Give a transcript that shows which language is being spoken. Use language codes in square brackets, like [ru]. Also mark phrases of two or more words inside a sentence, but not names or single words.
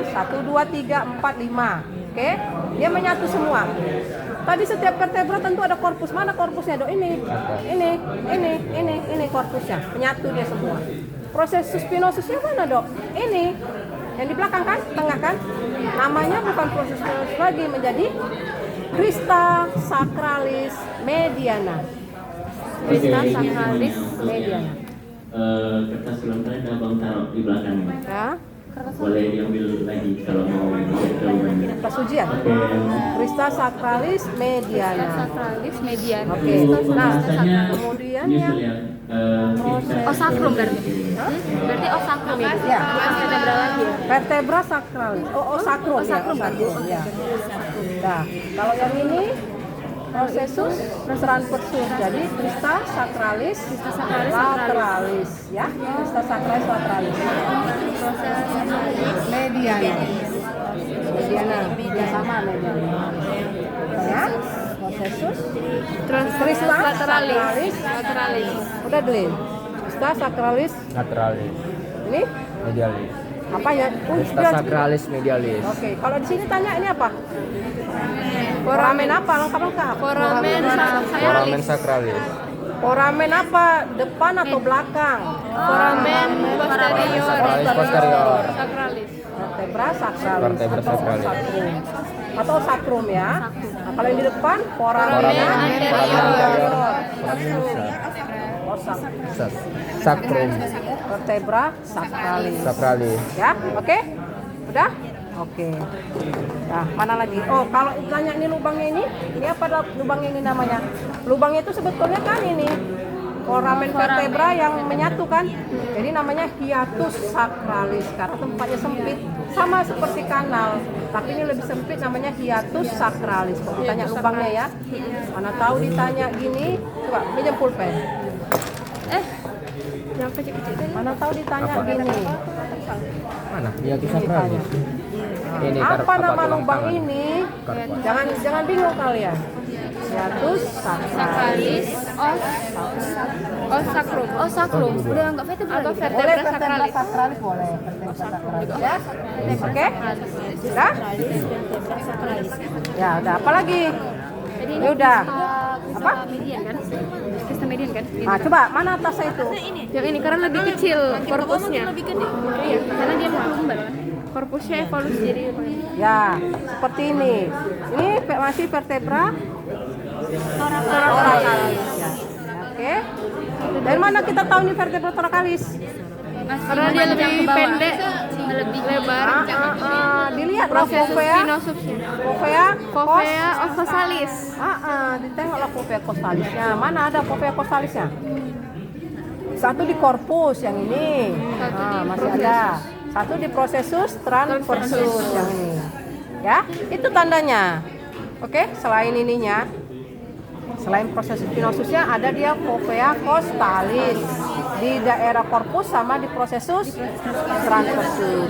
[id] 1, 2, 3, 4, 5. Oke? Dia menyatu semua. Tadi setiap vertebra tentu ada korpus. Mana korpusnya, Dok? Ini korpusnya. Menyatu dia semua. Processus spinosusnya mana, Dok? Ini. Yang di belakang kan? Tengah kan? Namanya bukan [la] processus spinosus [id] lagi, menjadi [la] crista sacralis mediana. Crista sacralis mediana. [id] Kertas ulang kalian abang taruh di belakangnya. Ya. boleh diambil lagi kalau mau lihat jawabannya. Pas ujian. Oke. [la] Crista sacralis mediana. Sakralis median. [id] Oke. Nah, kemudian yang Oh sacrum berarti. Berarti oh sacrum ya. ya, Bukan vertebra lagi ya. [la] vertebra sacralis. Oh, sacrum ya. [id] sacrum kan? Ya. Nah, kalau yang ini [la] processus transversus. [id] Jadi [la] crista sacralis lateralis [id] ya. [la] Crista sacralis lateralis. Mediana. Mediana. [id] Ya sama mediana. Ya. Processus [la] Crista lateralis. [id] udah Delin. [la] Crista sacralis Lateralis. [id] ini [la] Medialis. [id] apa ya? [la] Crista sacralis medialis. [id] Oke, kalau di sini tanya ini apa? Foramen apa? Lengkap. [la] Foramen sacralis. [id] Foramen apa? Depan atau belakang? [la] Foramen posterior. Sacralis posterior. Sakralis. Vertebra sacralis Vertebra [id] atau [la] sacralis. sacrum. [id] Atau sacrum ya. Nah, kalau yang di depan foramen [la] Foramen anterior. Sacrum. Vertebra sacralis. Sacralis. [id] Ya, oke? Udah? Oke. Nah, mana lagi? Oh, kalau tanya ini lubangnya ini apa lubangnya ini namanya? Lubangnya itu sebetulnya kan ini foramen vertebra yang menyatu kan. Jadi namanya [la] hiatus sacralis [id] karena tempatnya sempit. Sama seperti kanal, tapi ini lebih sempit namanya [la] hiatus sacralis. [id] Kalau ditanya lubangnya ya. Mana tahu ditanya gini, coba pinjam pulpen. Yang kecil-kecil tadi. Mana tahu ditanya Apa? gini. Mana? [la] Hiatus sacralis. [id] Ini Apa nama tulang lubang tangan. ini? Karpal. Jangan bingung kalian. [la] Hiatus sacralis. Oh sacrum. Oh sacrum. [id] Udah enggak vertebra. Atau Boleh [la] vertebra vertebra sakralis. [id] sacralis boleh. [la] Vertebra sacralis [id] ya. Oke? Sudah? Ya, udah. Apa lagi? Jadi Ya udah. apa? Median kan? Crista median kan? Nah, coba mana atasnya itu? Yang ini karena lebih kecil korpusnya. Iya, karena dia mengumbar. Korpusnya evolusi jadi Ya, seperti ini. Ini masih [la] vertebra thoracalis. [id] Ya. Oke. Dari mana kita tahu ini [la] vertebra thoracalis? [id] karena dia lebih pendek, lebih lebar. Dilihat lah Proses fovea. spinosubsnya. [la] Fovea ovosalis. [id] Ditengoklah [la] fovea costalisnya. [id] Mana ada [la] fovea costalisnya? [id] Satu di korpus yang ini. Masih ada. Satu di [la] processus transversus [id] yang ini. Ya, itu tandanya. Oke, selain ininya, selain proses spinosusnya ada dia [la] fovea costalis [id] di daerah korpus sama di [la] processus transversus.